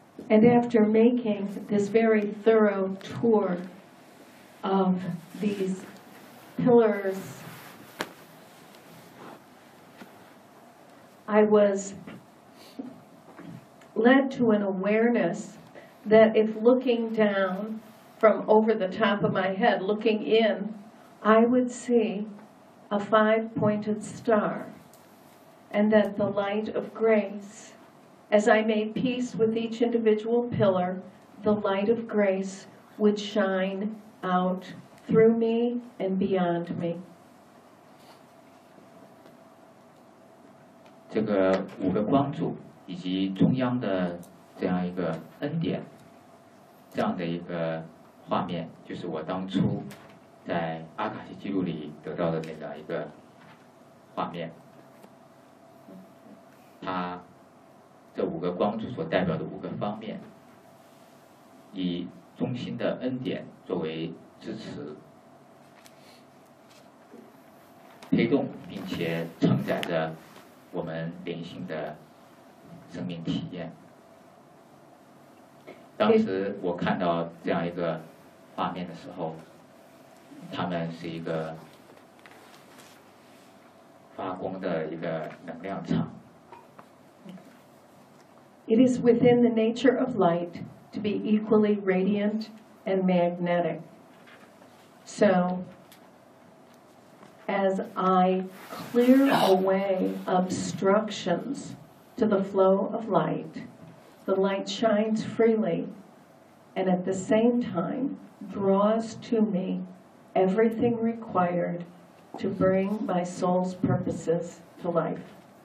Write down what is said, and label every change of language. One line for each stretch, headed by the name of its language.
English: And after making this very thorough tour of these pillars, I was led to an awareness that if looking down from over the top of my head, looking in, I would see a five-pointed star, and that the light of grace, as I made peace with each individual pillar, the light of grace would shine out through me and beyond me.
Chinese: 这个五个光柱以及中央的这样一个恩典，这样的一个画面，就是我当初在阿卡西记录里得到的那个一个画面。它这五个光柱所代表的五个方面，以中心的恩典作为支持推动，并且承载着我们灵性的生命体验。当时我看到这样一个画面的时候，他们是一个发光的一个能量场。
English: It is within the nature of light to be equally radiant and magnetic. So, as I clear away obstructions to the flow of light, the light shines freely and at the same time draws to me everything required to bring my soul's purposes to life.